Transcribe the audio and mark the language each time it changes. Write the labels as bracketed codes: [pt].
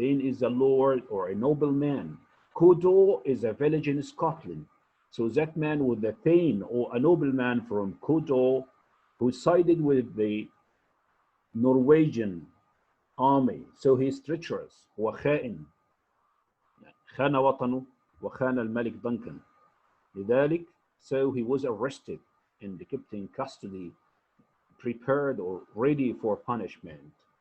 [en] Thane is a lord or a nobleman. Cawdor is a village in Scotland. So that man was a Thane or a nobleman from Cawdor who sided with the Norwegian army. So he's treacherous. [ar] هو خائن. خان وطنه وخان الملك Duncan. لذلك, [en] so he was arrested and kept in custody, prepared or ready for punishment.